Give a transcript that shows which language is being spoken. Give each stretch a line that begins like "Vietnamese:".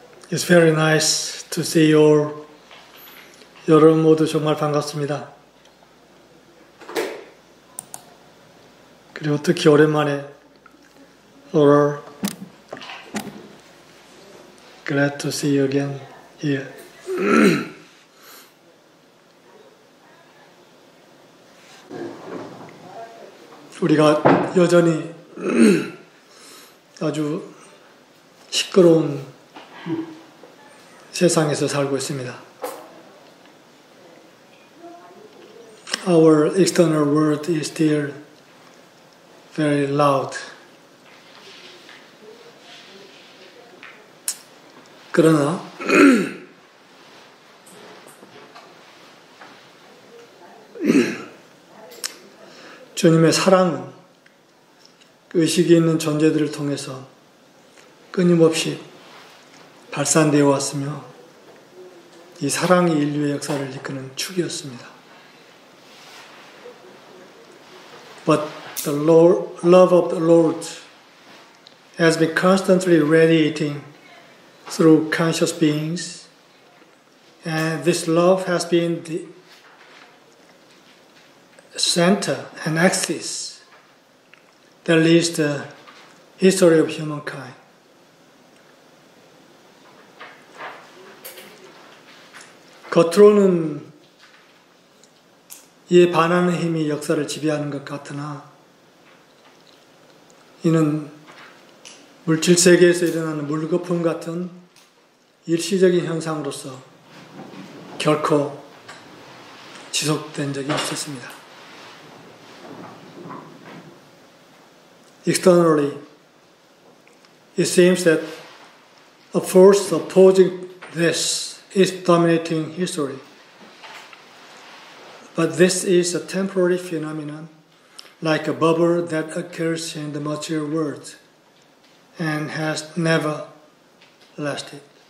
English: It's very nice to see you all.
Korean: 여러분 모두 정말 반갑습니다. 그리고 특히 오랜만에
English: Laurel, glad to see you again here.
Korean: 우리가 여전히 아주 시끄러운 세상에서 살고 있습니다.
English: Our external world is still very loud.
Korean: 그러나 주님의 사랑은 의식이 있는 존재들을 통해서 끊임없이 발산되어 왔으며 이 사랑이 인류의 역사를 이끄는 축이었습니다.
English: But the love of the Lord has been constantly radiating through conscious beings, and this love has been the center and axis that leads the history of humankind.
Korean: 겉으로는 이에 반하는 힘이 역사를 지배하는 것 같으나 이는 물질 세계에서 일어나는 물거품 같은 일시적인 현상으로서 결코 지속된 적이 없었습니다.
English: Externally, it seems that a force opposing this is dominating history. But this is a temporary phenomenon, like a bubble that occurs in the material world and has never lasted.